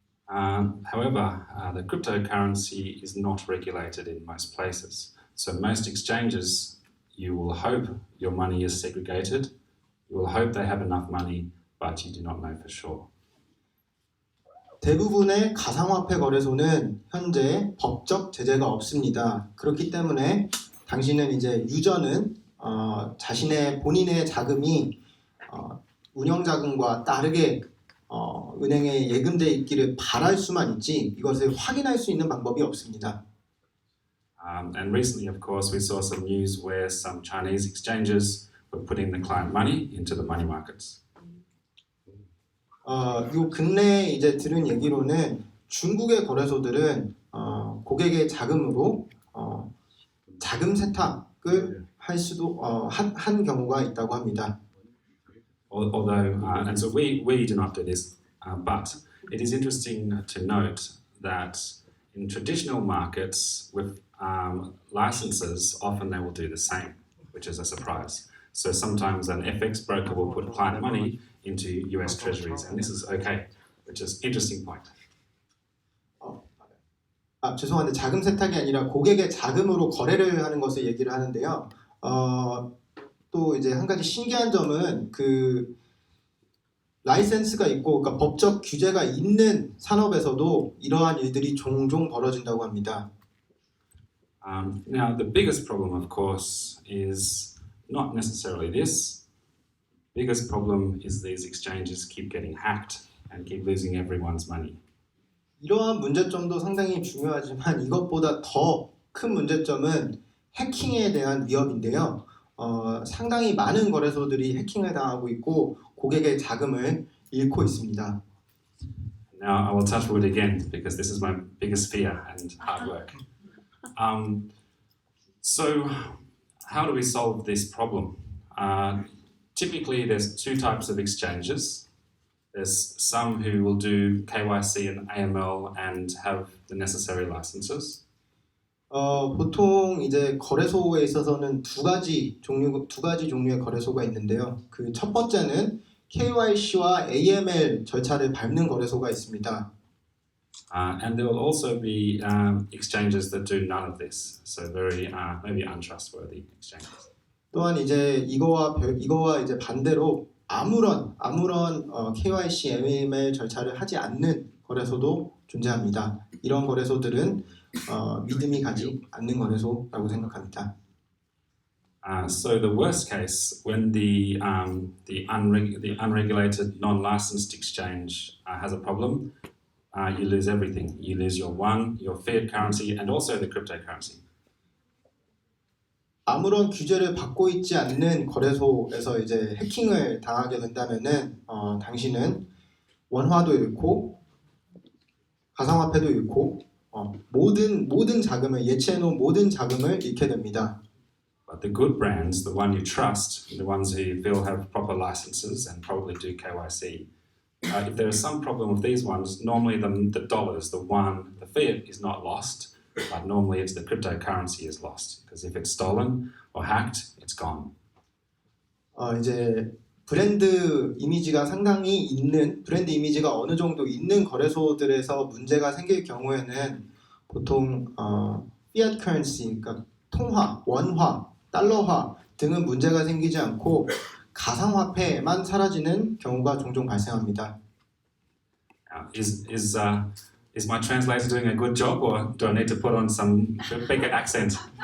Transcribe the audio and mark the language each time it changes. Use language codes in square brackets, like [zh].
[en] However, the cryptocurrency is not regulated in most places. So most exchanges, you will hope your money is segregated. You will hope they have enough money, but you do not know for sure. [ko] 대부분의 가상화폐 거래소는 현재 법적 제재가 없습니다. 그렇기 때문에 당신은 이제 유저는 자신의 본인의 자금이 운영 자금과 다르게 은행에 예금돼 있기를 바랄 수만 있지 이것을 확인할 수 있는 방법이 없습니다. [en] And recently, of course, we saw some news where some Chinese exchanges were putting the client money into the money markets. [ko] 요 근래에 이제 들은 얘기로는 중국의 거래소들은 고객의 자금으로 자금 세탁을 할 수도 한 경우가 있다고 합니다. [en] Although, and so we do not do this, but it is interesting to note that in traditional markets with licenses, often they will do the same, which is a surprise. So sometimes an FX broker will put client money into US treasuries, and this is okay, which is an interesting point. [ko] 죄송한데 자금 세탁이 아니라 고객의 자금으로 거래를 하는 것을 얘기를 하는데요. 또 이제 한 가지 신기한 점은 그 라이센스가 있고 그러니까 법적 규제가 있는 산업에서도 이러한 일들이 종종 벌어진다고 합니다. [en] Now the biggest problem, of course, is not necessarily this. Biggest problem is these exchanges keep getting hacked and keep losing everyone's money. [ko] 이러한 문제점도 상당히 중요하지만 이것보다 더 큰 문제점은 해킹에 대한 위협인데요. 상당히 많은 거래소들이 해킹을 당하고 있고 고객의 자금을 잃고 있습니다. [en] Now I will touch wood again because this is my biggest fear and hard work. So how do we solve this problem? Typically there's two types of exchanges. There's some who will do KYC and AML and have the necessary licenses. [ko] 보통 이제 거래소에 있어서는 두 가지 종류의 거래소가 있는데요. 그 첫 번째는 KYC와 AML 절차를 밟는 거래소가 있습니다. [en] And there will also be exchanges that do none of this, so very maybe untrustworthy exchanges. [ko] 또한 이제 이거와 이제 반대로 아무런 KYC, AML 절차를 하지 않는 거래소도 존재합니다. 이런 거래소들은 믿음이 가지 않는 거래소라고 생각합니다. [en] So the worst case, when the unregulated, non-licensed exchange has a problem, you lose everything. You lose your fiat currency, and also the cryptocurrency. [ko] 아무런 규제를 받고 있지 않는 거래소에서 이제 해킹을 당하게 된다면은 당신은 원화도 잃고 가상화폐도 잃고 모든 자금을 예치해놓은 모든 자금을 잃게 됩니다. [en] But the good brands, the one you trust, the ones who feel have proper licenses and probably do KYC, if there is some problem with these ones, normally the dollars, the fiat is not lost. But normally it's the cryptocurrency is lost because if it's stolen or hacked, it's gone. [ko] 이제 브랜드 이미지가 어느 정도 있는 거래소들에서 문제가 생길 경우에는 보통 fiat currency, 그러니까 통화, 원화, 달러화 등은 문제가 생기지 않고 가상화폐만 사라지는 경우가 종종 발생합니다. [en] Is my translator doing a good job, or do I need to put on some bigger accent?